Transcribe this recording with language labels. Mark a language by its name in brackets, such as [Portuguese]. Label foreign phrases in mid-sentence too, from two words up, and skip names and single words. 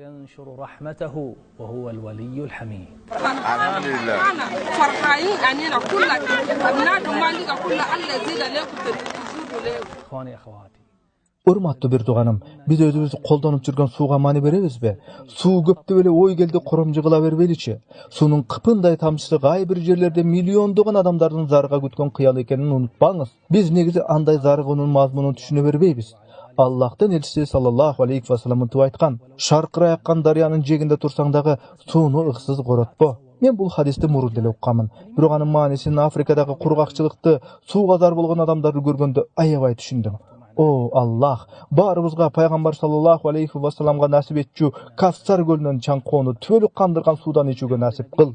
[Kyrgyz] Урматтуу бир тууганым, биз өзүбүз колдонуп жүргөн сууга маани беребизби? Суу көптөп эле ой келди коромжу кыла бербейличи? Суунун кыпындай тамчысы кай бир жерлерде миллиондогон адамдардын зарыга күткөн кыял экенин унутпаңыз. Биз негизи андай зарыгуунун мазмунун түшүнө бербейбиз. Аллахтын элчиси [Arabic] صلى الله عليه وسلم [Kyrgyz] мынтип айткан: "Шаркырай аккан дарыянын жээгинде турсаң дагы сууну ыксыз коротпо." Мен бул хадисти мурун деле укканмын. Бирок анын маанисин Африкадагы кургакчылыкты, сууга зар болгон адамдарды көргөндө аябай түшүндүм. О Аллах, баарыбызга пайгамбар [Arabic] صلى الله عليه وسلم -га [Kyrgyz] насип этчү Кавсар көлүнөн чаңкоону түбөлүк кандырган суудан ичүүгө насип кыл.